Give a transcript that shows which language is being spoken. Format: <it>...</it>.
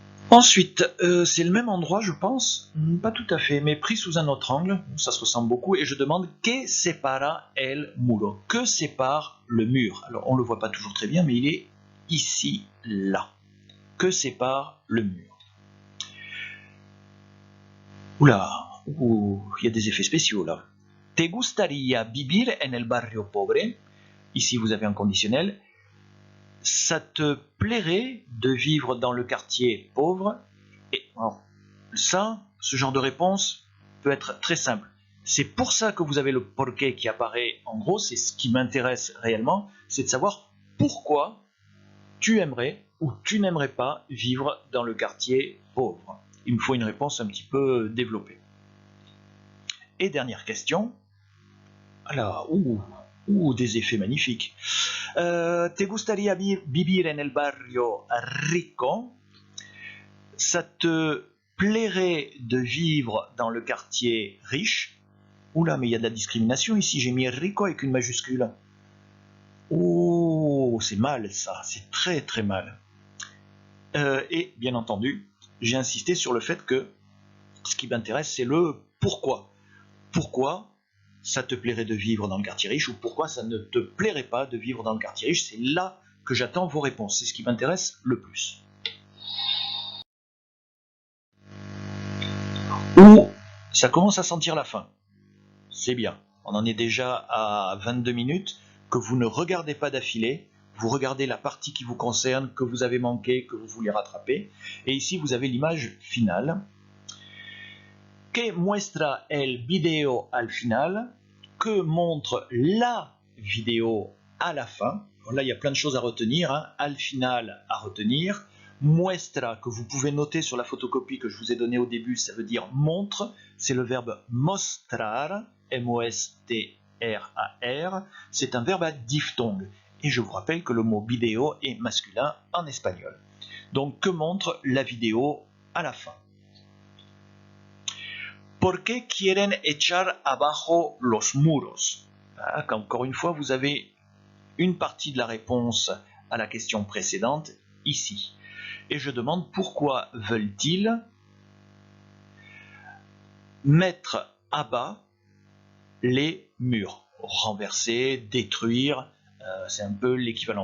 <fr>Ensuite, c'est le même endroit, je pense, pas tout à fait, mais pris sous un autre angle, ça se ressemble beaucoup, et je demande «</fr> <es>Que separa el muro ?»</es> <fr>Que sépare le mur? Alors, on ne le voit pas toujours très bien, mais il est ici, là. Que sépare le mur? Oula, il y a des effets spéciaux, là.</fr> <es>« Te gustaría vivir en el barrio pobre ?»</es> <fr>Ici, vous avez un conditionnel. Ça te plairait de vivre dans le quartier pauvre? Et alors, ça, ce genre de réponse peut être très simple. C'est pour ça que vous avez le porqué qui apparaît en gros, c'est ce qui m'intéresse réellement, c'est de savoir pourquoi tu aimerais ou tu n'aimerais pas vivre dans le quartier pauvre. Il me faut une réponse un petit peu développée. Et dernière question. Alors, des effets magnifiques.</fr> <es>Te gustaría vivir en el barrio rico?</es> <fr>Ça te plairait de vivre dans le quartier riche? Oula, mais il y a de la discrimination ici, j'ai mis rico avec une majuscule. Oh, c'est mal ça, c'est très très mal. Et bien entendu, j'ai insisté sur le fait que ce qui m'intéresse, c'est le pourquoi. Pourquoi ça te plairait de vivre dans le quartier riche ou pourquoi ça ne te plairait pas de vivre dans le quartier riche? C'est là que j'attends vos réponses, c'est ce qui m'intéresse le plus. Ou ça commence à sentir la fin. C'est bien, on en est déjà à 22 minutes, que vous ne regardez pas d'affilée, vous regardez la partie qui vous concerne, que vous avez manqué, que vous voulez rattraper, et ici vous avez l'image finale.</fr> <es>Que muestra el video al final?</es> <fr>Que montre la vidéo à la fin? Alors là, il y a plein de choses à retenir. Hein.</fr> <es>Al final</es> <fr>à retenir. Muestra, que vous pouvez noter sur la photocopie que je vous ai donnée au début, ça veut dire montre. C'est le verbe mostrar, M-O-S-T-R-A-R. C'est un verbe à diphtongue. Et je vous rappelle que le mot vidéo est masculin en espagnol. Donc, que montre la vidéo à la fin?</fr> <es>¿Por qué quieren echar abajo los muros?</es> <fr>Encore une fois, vous avez une partie de la réponse à la question précédente ici. Et je demande pourquoi veulent-ils mettre à bas les murs? Renverser, détruire, c'est un peu l'équivalent.</fr>